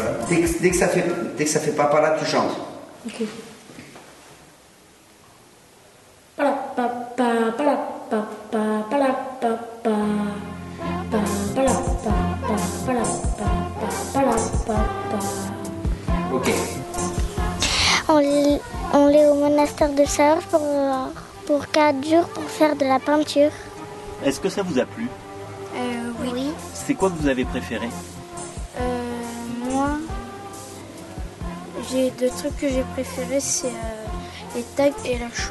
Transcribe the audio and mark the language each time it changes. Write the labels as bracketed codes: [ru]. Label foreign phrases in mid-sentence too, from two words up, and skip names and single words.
[fr] Dès que ça fait papa là, tu chantes. Ok. Pala, pa, pa, pala, pa, pa, pala, pa, pa, pa, pala, pa, pa, pala, pa, pa, pala, pa, pa. Ok. On est au monastère de Saorge pour 4 jours pour faire de la peinture. Est-ce que ça vous a plu? Oui. C'est quoi que vous avez préféré? Moi, j'ai deux trucs que j'ai préférés, c'est les tags et la chaux.